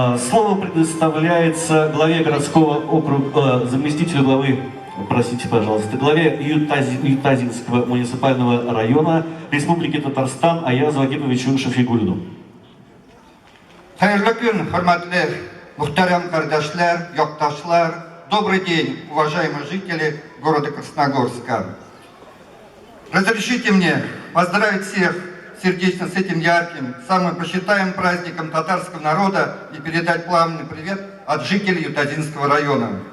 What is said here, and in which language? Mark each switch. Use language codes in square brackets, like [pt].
[ru] Слово предоставляется главе городского округа, заместителю главы, простите, пожалуйста, главе Ютазинского муниципального района Республики Татарстан Аязу Адиповичу Шафигулину. [tt] Хайырлы күн, хөрмәтле мөхтәрәм кардәшләр, якташлар. [ru] Добрый день, уважаемые жители города Красногорска. Разрешите мне поздравить всех сердечно с этим ярким, самым почитаемым праздником татарского народа и передать пламенный привет от жителей Ютазинского района.